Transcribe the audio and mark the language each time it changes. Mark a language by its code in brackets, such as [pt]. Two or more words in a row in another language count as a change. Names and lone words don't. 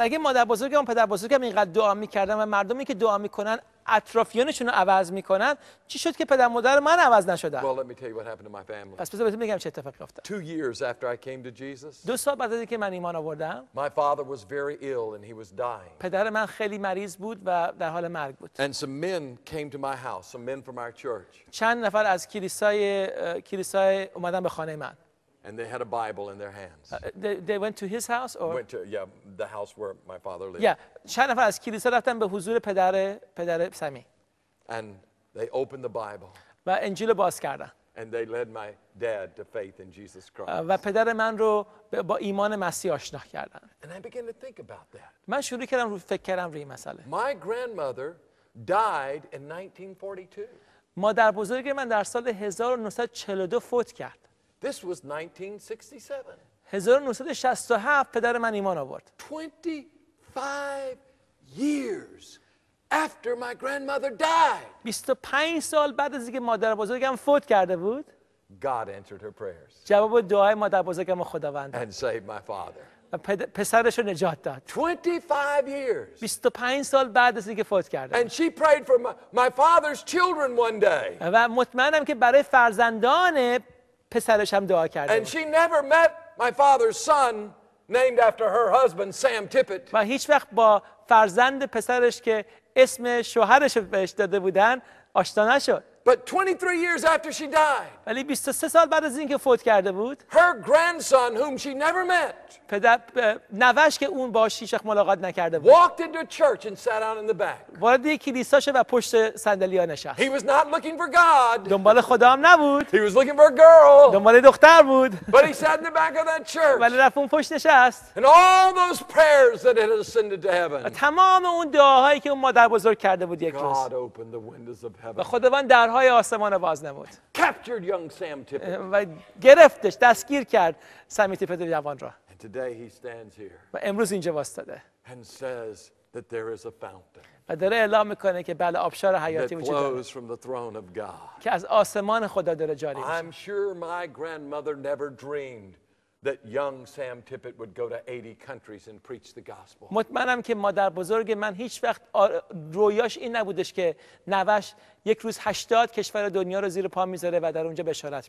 [fa] پس اگه مادر بزرگم و پدر بزرگم اینقدر دعا میکردن و مردمی که دعا میکنن اطرافیانشون رو عوض میکنن، چی شد که پدر مادر من عوض نشدن؟ [en] Well, let me tell you what happened to my family. [fa] پس بذار بهتون بگم چه اتفاقی افتاد. [en] 2 years after I came to Jesus, [fa] 2 سال بعد از اینکه من ایمان آوردم، [en] my father was very ill and he was dying. [fa] پدر من خیلی مریض بود و در حال مرگ بود. [en] And some men came to my house, some men from our church. [fa] چند نفر از کلیسای اومدن به خانه من. [en] And they had a Bible in their hands. They went to his house or Went to the house where my father lived. [fa] چند نفر از کلیسا رفتن به حضور پدر سمی. [en] And they opened the Bible. [fa] و انجیل رو باز کردن. [en] And they led my dad to faith in Jesus Christ. [fa] و پدر من رو با ایمان مسیح آشنا کردن. [en] And I began to think about that. [fa] من شروع کردم فکر کردم روی این مسئله. [en] My grandmother died in 1942. [fa] مادر بزرگ من در سال 1942 فوت کرد. [en] This was 1967. [fa] 1967 پدر من ایمان آورد. [en] 25 years after my grandmother died. [fa] 25 سال بعد از اینکه مادر بزرگم فوت کرده بود، [en] God answered her prayers [fa] جواب دعای مادر بزرگم رو خداوند داد [en] and saved my father. [fa] و پسرش رو نجات داد. [en] 25 years. [fa] 25 سال بعد از اینکه فوت کرده. [en] And she prayed for my father's children one day. [fa] و مطمئنم که برای فرزندان پسرش هم دعا کرده. [en] And she never met my father's son named after her husband Sam Tippett. [fa] و هیچ وقت با فرزند پسرش که اسم شوهرش بهش داده بودن آشنا نشد. [en] But 23 years after she died, [fa] ولی 23 سال بعد از اینکه فوت کرده بود، [en] her grandson, whom she never met, [fa] نوش که اون باهاش هیچ وقت ملاقات نکرده بود، [en] walked into church and sat down in the back. [fa] وارد یک کلیسا شد و پشت صندلی‌ها نشست. [en] He was not looking for God. [fa] دنبال خدا هم نبود. [en] He was looking for a girl. [fa] دنبال دختر بود. [en] But he sat in the back of that church. [fa] ولی رفت اون پشت نشست. [en] And all those prayers that had ascended to heaven. [fa] تمام اون دعاهایی که اون مادر بزرگ کرده بود یک روز. [en] God opened the windows of heaven. [fa] و خداوند درهای آسمان باز نمود. [en] Captured young Sam Tippett. [fa] و گرفتش، دستگیر کرد سمی تیپت جوان را. [en] And today he stands here [fa] و امروز اینجا واسطاده. [en] and says that there is a fountain [fa] و داره اعلام میکنه که بله آبشار [en] that [fa] حیاتی وجود داره [en] flows from the throne of God. [fa] که از آسمان خدا داره جاری میشه. [en] I'm sure my grandmother never dreamed that young Sam Tippett would go to 80 countries and preach the gospel. [fa] مطمئنم که مادر بزرگ من هیچ وقت رویاش این نبودش که نوش یک روز 80 کشور دنیا رو زیر پا میذاره و در اونجا بشارت